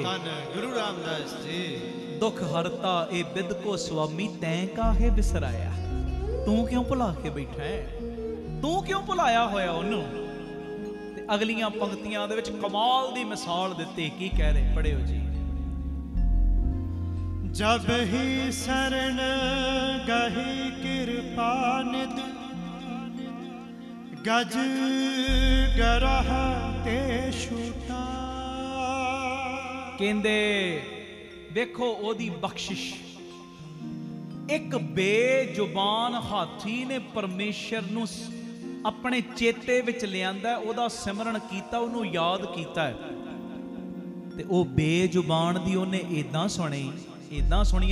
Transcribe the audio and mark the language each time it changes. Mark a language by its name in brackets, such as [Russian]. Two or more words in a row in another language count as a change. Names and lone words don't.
[Punjabi] ਧੰਨ ਗੁਰੂ ਰਾਮਦਾਸ ਜੀ। ਦੁੱਖ ਹਰਤਾ ਇਹ ਬਿਦ ਕੋ ਸੁਆਮੀ ਤੈਂ ਕਾਹੇ ਬਿਸਰਾਇਆ। ਤੂੰ ਕਿਉਂ ਭੁਲਾ ਕੇ ਬੈਠਾ ਹੈ? ਤੂੰ ਕਿਉਂ ਭੁਲਾਇਆ ਹੋਇਆ ਉਹਨੂੰ? ਤੇ ਅਗਲੀਆਂ ਪੰਕਤੀਆਂ ਦੇ ਵਿੱਚ ਕਮਾਲ ਦੀ ਮਿਸਾਲ ਦਿੱਤੀ। ਕੀ ਕਹਿ ਰਹੇ? ਪੜਿਓ ਜੀ। [Hindi] जब ही शरण गही कृपा निध गज गरह ते छूटा। [Punjabi] ਕਹਿੰਦੇ ਵੇਖੋ ਉਹਦੀ ਬਖਸ਼ਿਸ਼। ਇੱਕ ਬੇਜ਼ੁਬਾਨ ਹਾਥੀ ਨੇ ਪਰਮੇਸ਼ਰ ਨੂੰ ਆਪਣੇ ਚੇਤੇ ਵਿੱਚ ਲਿਆਂਦਾ, ਉਹਦਾ ਸਿਮਰਨ ਕੀਤਾ, ਉਹਨੂੰ ਯਾਦ ਕੀਤਾ ਤੇ ਉਹ ਬੇਜ਼ੁਬਾਨ ਦੀ ਉਹਨੇ ਇਦਾਂ ਸੁਣੀ ਹੈ।